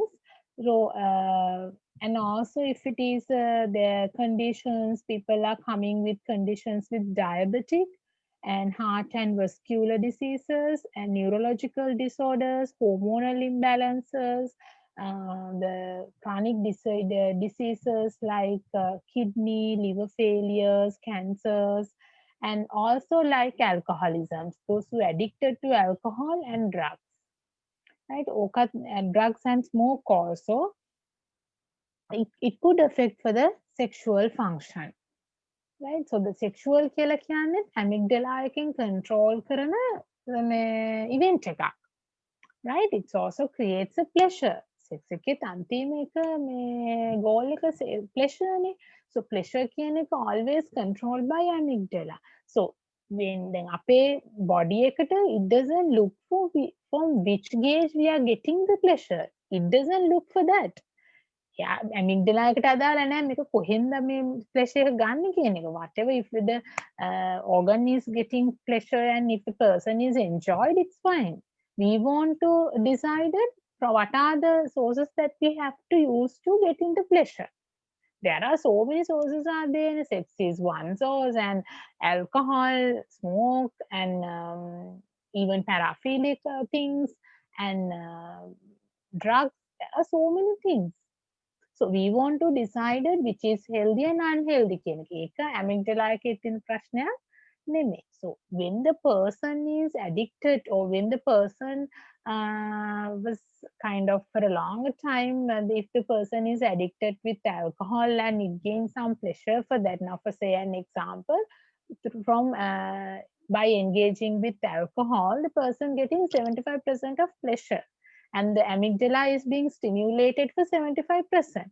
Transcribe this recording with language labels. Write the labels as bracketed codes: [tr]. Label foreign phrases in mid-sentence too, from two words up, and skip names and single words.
[en] So and also if it is their conditions, people are coming with conditions with diabetic and heart and vascular diseases and neurological disorders, hormonal imbalances, the chronic diseases like kidney, liver failures, cancers, and also like alcoholism, those who are addicted to alcohol and drugs, right? And drugs and smoke also, it could affect for the sexual function. Right? So the sexual [si] කියලා කියන්නේ [en] amygdala එකෙන් control කරන event එකක්. Right? It also creates a pleasure. [si] Sex එකේ අන්තිම එක goal එක pleasure නේ. [en] So pleasure කියන එක always controlled by amygdala. So when then [si] අපේ body එකට [en] it doesn't look for from which gauge we are getting the pleasure. It doesn't look for that. [si] amygdala එකට අදාළ නැහැ මේක කොහෙන්ද මේ pleasure එක ගන්න කියන එක. [en] Whatever, if the organ is getting pleasure and if the person is enjoyed, it's fine. We want to decide it from what are the sources that we have to use to get into pleasure. There are so many sources are there. Sex is one source, and alcohol, smoke, and even paraphilic things and drugs. There are so many things. So we want to decide which is healthy and unhealthy [si] කියන එක. ඒක amygdala එකේ තියෙන ප්‍රශ්නයක් නෙමෙයි. [en] So when the person is addicted or when the person was kind of for a long time, if the person is addicted with alcohol and it gains some pleasure for that. Now for say an example, from by engaging with alcohol, the person getting 75% of pleasure and the amygdala is being stimulated for 75%.